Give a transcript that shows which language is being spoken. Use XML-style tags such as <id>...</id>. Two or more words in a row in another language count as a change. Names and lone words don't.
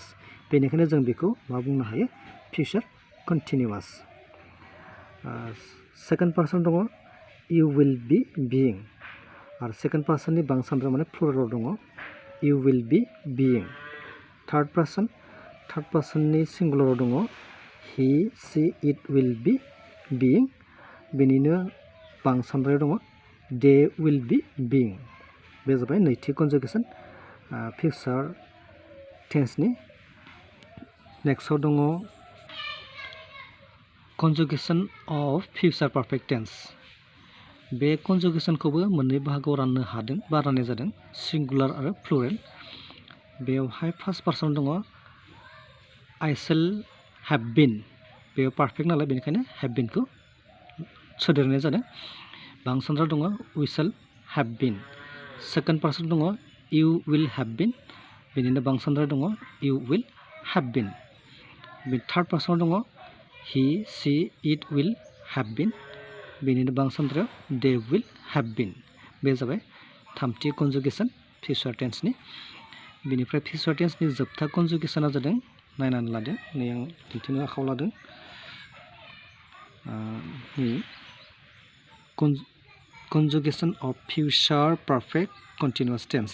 <brx>बेनिखायनो जों बेखौ मा बुंनो हायो,</brx> <en>future continuous. second person</en> <brx>दङ</brx> <en>you will be being</en> <brx>आरो सेकेन्ड पार्सननि बांसानद्राय माने प्लुरेलाव दङ</brx> <en>you will be being.</en> <brx>थार्ड पार्सननि सिंगुलाराव दङ</brx> <en>he she it will be being.</en> <brx>बेनिनो बांसानद्रायाव दङ</brx> <en>they will be being.</en> <brx>बे जाबाय नैथि कनजुगेसन फिउचार टेन्सनि।</brx> <en>नेक्स्टआव दङ conjugation of future perfect tense.</en> <brx>बे कनजुगेसनखौबो मोननै बाहागोआव राननो हादों बा राननाय जादों, सिंगुलार आरो प्लुरेल। बेवहाय फार्स्ट पार्सनाव दङ</brx> <en>I shall have been.</en> <brx>बेयाव पारफेक्ट नालाय बेनिखायनो हेभ बीनखौ सोदेरनाय जादों। बांसानद्राय दङ</brx> <en>we shall have been. second person</en> <brx>दङ</brx> <en>you will have been.</en> <brx>बेनिनो बांसानद्राय दङ</brx> <en>you will have been.</en> <brx>बे थार्ड पार्सनाव दङ</brx> <en>he she it will have been.</en> <brx>बेनिनो बांसानद्रायाव</brx> <en>they will have been.</en> <brx>बे जाबाय थामथि कनजुगेसन फिउचार टेन्सनि। बेनिफ्राय फिउचार टेन्सनि जोबथा कनजुगेसना जादों, नायनानै लादो, नै आं दिन्थिनो आखायाव लादों।</brx> <en>conjugation of future perfect continuous tense.</en>